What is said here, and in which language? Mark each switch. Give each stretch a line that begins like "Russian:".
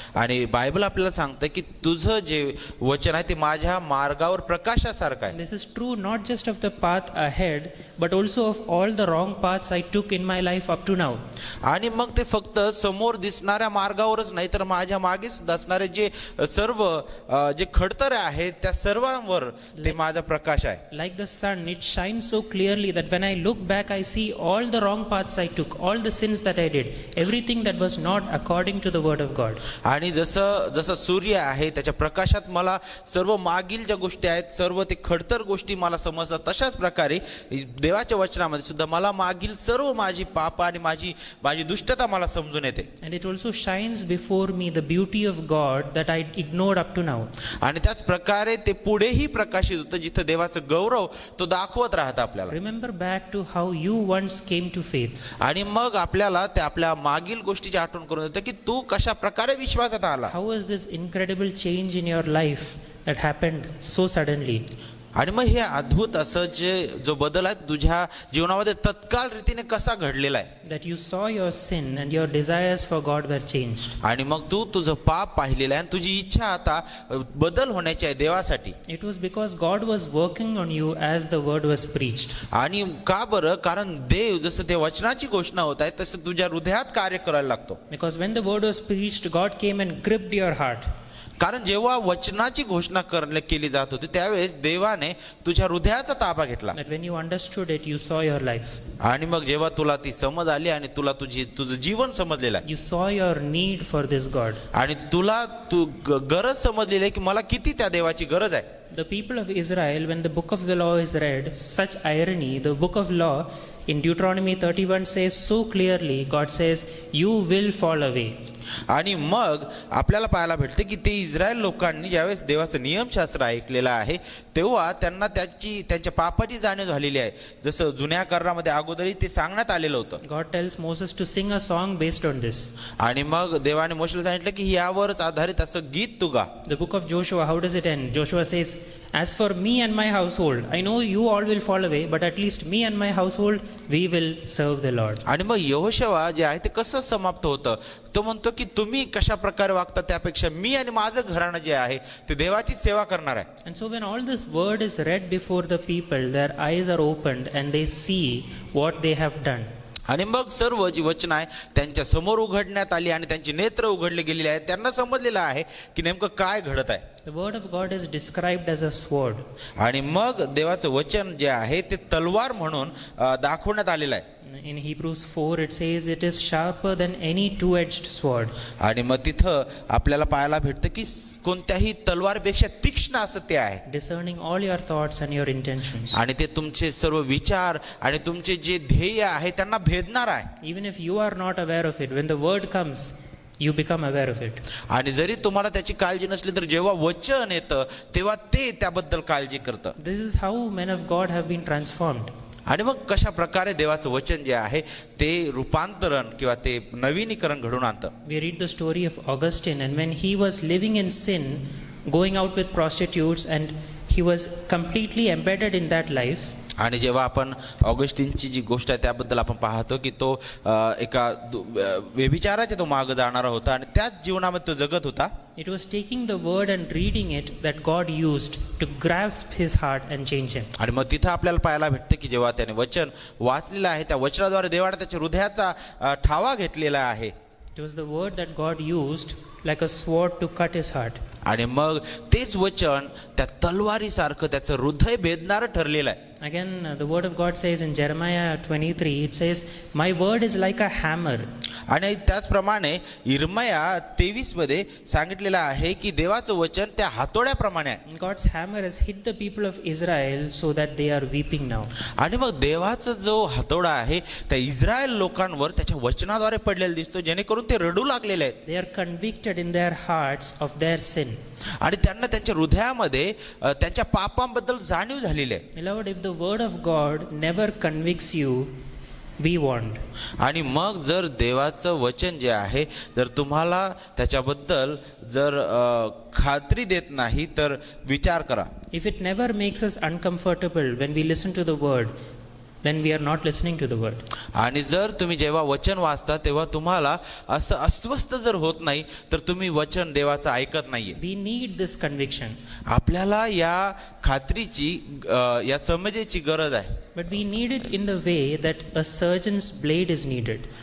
Marathi: आणि बायबल आपल्याला सांगतं की तुझं जे वचन आहे ते माझ्या मार्गावर प्रकाशासारखं आहे.
English: This is true not just of the path ahead, but also of all the wrong paths I took in my life up to now.
Marathi: आणि मग ते फक्त समोर दिसणाऱ्या मार्गावरच नाही तर माझ्या मागे सुद्धा असणारे जे सर्व जे खडतरे आहेत त्या सर्वांवर ते माझा प्रकाश आहे.
English: Like the sun, it shines so clearly that when I look back, I see all the wrong paths I took, all the sins that I did, everything that was not according to the word of God.
Marathi: आणि जसं सूर्य आहे त्याच्या प्रकाशात मला सर्व मागील ज्या गोष्टी आहेत सर्व ते खडतर गोष्टी मला समजतात, तशाच प्रकारे देवाच्या वचनामध्ये सुद्धा मला मागील सर्व माझी पाप आणि माझी दुष्टता मला समजून येते.
English: And it also shines before me the beauty of God that I ignored up to now.
Marathi: आणि त्याच प्रकारे ते पुढेही प्रकाशित होतं जिथं देवाचं गौरव तो दाखवत राहतं आपल्याला.
English: Remember back to how you once came to faith.
Marathi: आणि मग आपल्याला ते आपल्या मागील गोष्टीची आठवण करून देतं की तू कशा प्रकारे विश्वासात आला.
English: How was this incredible change in your life that happened so suddenly?
Marathi: आणि मग हे अद्भुत असं जो बदल आहे तुझ्या जीवनामध्ये तत्काळ रीतीने कसा घडलेला आहे
English: that you saw your sin and your desires for God were changed.
Marathi: आणि मग तू तुझं पाप पाहिलेलं आहे आणि तुझी इच्छा आता बदल होण्याची आहे देवासाठी.
English: It was because God was working on you as the word was preached.
Marathi: आणि का बरं? कारण देव जसं ते वचनाची घोषणा होत आहे तसं तुझ्या हृदयात कार्य करायला लागतो.
English: Because when the word was preached, God came and gripped your heart.
Marathi: कारण जेव्हा वचनाची घोषणा केली जात होती त्यावेळेस देवाने तुझ्या हृदयाचा ताबा घेतला.
English: That when you understood it, you saw your life.
Marathi: आणि मग जेव्हा तुला ती समज आली आणि तुला तुझं जीवन समजलेलं आहे
English: You saw your need for this God.
Marathi: आणि तुला गरज समजलेली आहे की मला किती त्या देवाची गरज आहे.
English: The people of Israel, when the book of the law is read, such irony, the book of law in Deuteronomy 31 says so clearly, God says, you will fall away.
Marathi: आणि मग आपल्याला पाहायला भेटते की ते इस्रायल लोकांनी ज्यावेळेस देवाचं नियमशास्त्र ऐकलेलं आहे तेव्हा त्यांना त्यांच्या पापाची जाणीव झालेली आहे. जसं जुन्या करारामध्ये अगोदरही ते सांगण्यात आलेलं होतं.
English: God tells Moses to sing a song based on this.
Marathi: आणि मग देवाने मोशेला सांगितलं की यावरच आधारित असं गीत तू गा.
English: The book of Joshua, how does it end? Joshua says, as for me and my household, I know you all will fall away, but at least me and my household, we will serve the Lord.
Marathi: आणि मग यहोशुआ जे आहे ते कसं समाप्त होतं? तो म्हणतो की तुम्ही कशा प्रकारे वागता त्यापेक्षा मी आणि माझं घराणं जे आहे ते देवाची सेवा करणार आहे.
English: And so when all this word is read before the people, their eyes are opened and they see what they have done.
Marathi: आणि मग सर्व जी वचन आहे त्यांच्या समोर उघडण्यात आली आणि त्यांची नेत्र उघडले गेलेले आहेत. त्यांना समजलेलं आहे की नेमकं काय घडत आहे.
English: The word of God is described as a sword.
Marathi: आणि मग देवाचं वचन जे आहे ते तलवार म्हणून दाखवण्यात आलेलं आहे.
English: In Hebrews 4 it says it is sharper than any two-edged sword.
Marathi: आणि मग तिथं आपल्याला पाहायला भेटतं की कोणत्याही तलवारपेक्षा तीक्ष्ण असं ते आहे.
English: Discerning all your thoughts and your intentions.
Marathi: आणि ते तुमचे सर्व विचार आणि तुमचे जे ध्येय आहे त्यांना भेदणार आहे.
English: Even if you are not aware of it, when the word comes, you become aware of it.
Marathi: आणि जरी तुम्हाला त्याची काळजी नसली तर जेव्हा वचन येतं तेव्हा ते त्याबद्दल काळजी करतं.
English: This is how men of God have been transformed.
Marathi: आणि मग कशा प्रकारे देवाचं वचन जे आहे ते रूपांतरण किंवा ते नवीनीकरण घडून आणतं.
English: We read the story of Augustine, and when he was living in sin, going out with prostitutes, and he was completely embedded in that life.
Marathi: आणि जेव्हा आपण ऑगस्टिनची जी गोष्ट आहे त्याबद्दल आपण पाहतो की तो एका व्यभिचाराच्या तो मागे जाणारा होता आणि त्याच जीवनामध्ये तो जगत होता.
English: It was taking the word and reading it that God used to grasp his heart and change him.
Marathi: आणि मग तिथं आपल्याला पाहायला भेटतं की जेव्हा त्याने वचन वाचलेलं आहे त्या वचनाद्वारे देवाने त्याच्या हृदयाचा ठावा घेतलेला आहे.
English: It was the word that God used like a sword to cut his heart.
Marathi: आणि मग तेच वचन त्या तलवारीसारखं त्याचं हृदय भेदणारं ठरलेलं आहे.
English: Again, the word of God says in Jeremiah 23, it says, my word is like a hammer.
Marathi: आणि त्याचप्रमाणे इर्मया 23 मध्ये सांगितलेलं आहे की देवाचं वचन त्या हातोड्याप्रमाणे आहे.
English: God's hammer has hit the people of Israel so that they are weeping now.
Marathi: आणि मग देवाचा जो हातोडा आहे त्या इस्रायल लोकांवर त्याच्या वचनाद्वारे पडलेला दिसतो जेणेकरून ते रडू लागलेले आहेत.
English: They are convicted in their hearts of their sin.
Marathi: आणि त्यांना त्यांच्या हृदयामध्ये त्यांच्या पापांबद्दल जाणीव झालेली आहे.
English: Beloved, if the word of God never convicts you, be warned.
Marathi: आणि मग जर देवाचं वचन जे आहे जर तुम्हाला त्याच्याबद्दल जर खात्री देत नाही तर विचार करा.
English: If it never makes us uncomfortable when we listen to the word, then we are not listening to the word.
Marathi: आणि जर तुम्ही जेव्हा वचन वाचता तेव्हा तुम्हाला असं अस्वस्थ जर होत नाही तर तुम्ही वचन देवाचं ऐकत नाहीये. We need this conviction. आपल्याला या खात्रीची या समजेची गरज आहे.
English: But we need it in the way that a surgeon's blade is needed.